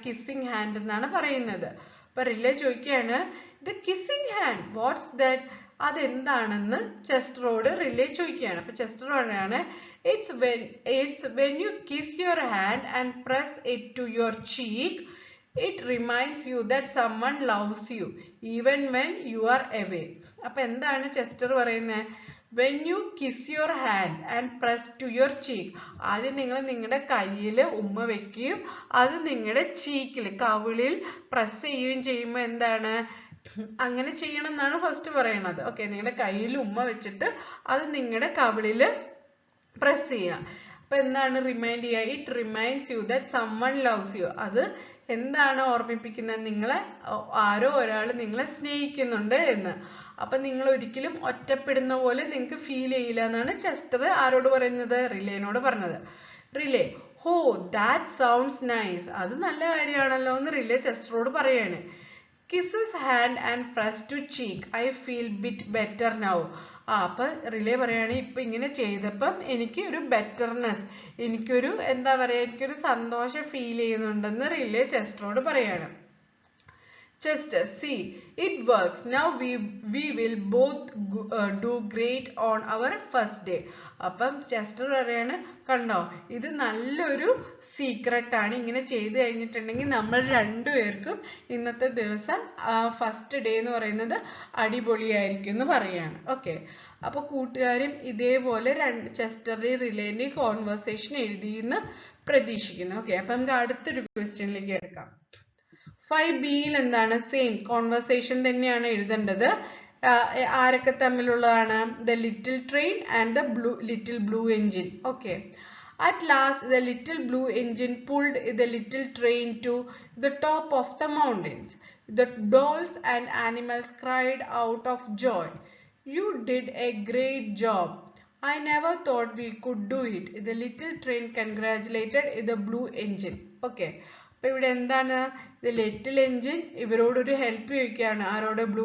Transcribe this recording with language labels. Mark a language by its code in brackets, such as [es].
[ml] Kissing hand എന്നാണ് പറയുന്നത്. അപ്പൊ റിലേ ചോദിക്കുകയാണ്, [en] The kissing hand, what's that? [ml] അതെന്താണെന്ന് ചെസ്റ്ററോട് റിലേ ചോദിക്കുകയാണ്. അപ്പൊ ചെസ്റ്റർ പറയാണ്, [en] It's when you kiss your hand and press it to your cheek. It reminds you that someone loves you even when you are away. [ml] അപ്പൊ എന്താണ് Chester പറയുന്നത്? [en] When you kiss your hand and press to your cheek. [ml] ആദ്യം നിങ്ങൾ നിങ്ങളുടെ കയ്യിൽ ഉമ്മ വെക്കുകയും അത് നിങ്ങളുടെ ചീക്കിൽ കവിളിൽ പ്രസ് ചെയ്യുകയും ചെയ്യുമ്പോൾ എന്താണ്? അങ്ങനെ ചെയ്യണം എന്നാണ് ഫസ്റ്റ് പറയുന്നത്. ഓക്കെ. നിങ്ങളുടെ കയ്യിൽ ഉമ്മ വെച്ചിട്ട് അത് നിങ്ങളുടെ കവിളിൽ പ്രസ് ചെയ്യുക. അപ്പൊ എന്താണ് റിമൈൻഡ് ചെയ്യുക? [en] It reminds you that someone loves you. [ml] അത് എന്താണ് ഓർമ്മിപ്പിക്കുന്നത്? നിങ്ങളെ ആരോ ഒരാൾ നിങ്ങളെ സ്നേഹിക്കുന്നുണ്ട് എന്ന്. അപ്പൊ നിങ്ങൾ ഒരിക്കലും ഒറ്റപ്പെടുന്ന പോലെ നിങ്ങൾക്ക് ഫീൽ ചെയ്യില്ല എന്നാണ് ചെസ്റ്റർ ആരോട് പറയുന്നത്? റിലേനോട് പറഞ്ഞത്. റിലേ, [en] Oh that sounds nice. [ml] അത് നല്ല കാര്യമാണല്ലോ എന്ന് റിലേ ചെസ്റ്ററോട് പറയാണ്. [en] Kisses hand and press to cheek. I feel bit better now. [ml] അപ്പൊ റിലേ പറയാണ്, ഇപ്പൊ ഇങ്ങനെ ചെയ്തപ്പം എനിക്ക് ഒരു ബെറ്റർനെസ്, എനിക്കൊരു എന്താ പറയാ, എനിക്കൊരു സന്തോഷം ഫീൽ ചെയ്യുന്നുണ്ടെന്ന് റിലേ ചെസ്റ്ററോട് പറയാണ്. [en] Chester, see, it works. Now we will both do great on our first day. [ml] അപ്പം ചെസ്റ്റർ പറയാണ്, കണ്ടോ ഇത് നല്ലൊരു സീക്രട്ട് ആണ്. ഇങ്ങനെ ചെയ്ത് കഴിഞ്ഞിട്ടുണ്ടെങ്കിൽ നമ്മൾ രണ്ടുപേർക്കും ഇന്നത്തെ ദിവസം ഫസ്റ്റ് ഡേ എന്ന് പറയുന്നത് അടിപൊളിയായിരിക്കും എന്ന് പറയാണ്. ഓക്കെ. അപ്പൊ കൂട്ടുകാരും ഇതേപോലെ ചെസ്റ്ററുടെയും റിലേന്റെയും കോൺവെർസേഷൻ എഴുതിയെന്ന് പ്രതീക്ഷിക്കുന്നു. ഓക്കെ. അപ്പൊ നമുക്ക് അടുത്തൊരു ക്വസ്റ്റ്യനിലേക്ക് എടുക്കാം. 5Bയിൽ എന്താണ്? സെയിം കോൺവെർസേഷൻ തന്നെയാണ് എഴുതേണ്ടത്. ആരൊക്കെ തമ്മിലുള്ളതാണ്? [en] The little train and the little blue engine. Okay. At last the little blue engine pulled the little train to the top of the mountains. The dolls and animals cried out of joy. You did a great job. I never thought we could do it. The little train congratulated the blue engine. [ml] Okay. അപ്പൊ ഇവിടെ എന്താണ്? Little engine ഇവരോടൊരു help ചോദിക്കുകയാണ്. ആരോട്?